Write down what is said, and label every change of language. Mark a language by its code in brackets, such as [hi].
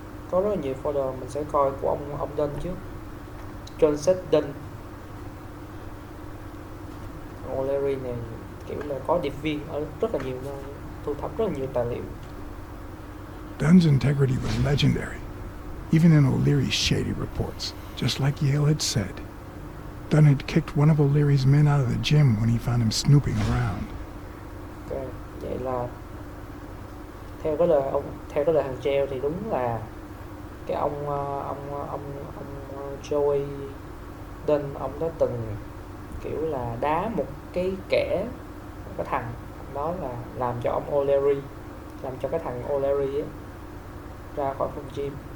[vi] Có rất là nhiều folder, mình sẽ coi của ông Dunn trước. Joseph Dunn. O'Leary này kiểu là có điệp viên ở rất là nhiều nơi, thu thập rất là nhiều tài liệu. [en] Dunn's integrity was legendary, even in O'Leary's shady reports, just like Yale had said. Dunn had kicked one of O'Leary's men out of the gym when he found him snooping around. [vi] Ok, vậy là theo cái lời thằng treo thì đúng là cái ông Joey Dunn, ông đã từng kiểu là đá một cái thằng đó, là làm cho ông O'Leary, làm cho cái thằng O'Leary ấy ra khỏi phòng gym.